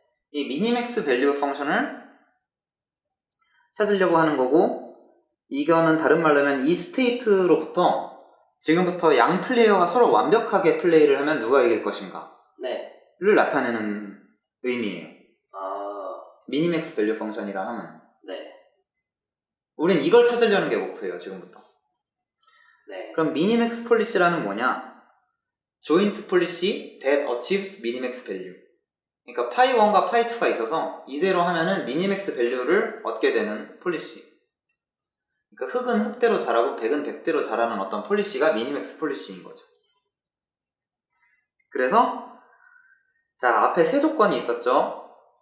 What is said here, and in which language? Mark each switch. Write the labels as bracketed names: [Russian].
[Korean] 이 미니맥스 밸류 펑션을 찾으려고 하는 거고, 이거는 다른 말로 하면 이 스테이트로부터 지금부터 양 플레이어가 서로 완벽하게 플레이를 하면 누가 이길 것인가 네. 를 나타내는 의미예요. 아, 미니맥스 밸류 펑션이라 하면 네. 우린 이걸 찾으려는 게 목표예요. 지금부터. 네. 그럼 미니맥스 폴리시라는 뭐냐? 조인트 폴리시 [English] that achieves minimax value. [Korean] 그러니까 파이 1과 파이 2가 있어서 이대로 하면은 미니맥스 밸류를 얻게 되는 폴리시. 그러니까 흑은 흑대로 자라고 100은 100대로 자라는 어떤 폴리시가 미니맥스 폴리시인 거죠. 그래서 자, 앞에 세 조건이 있었죠.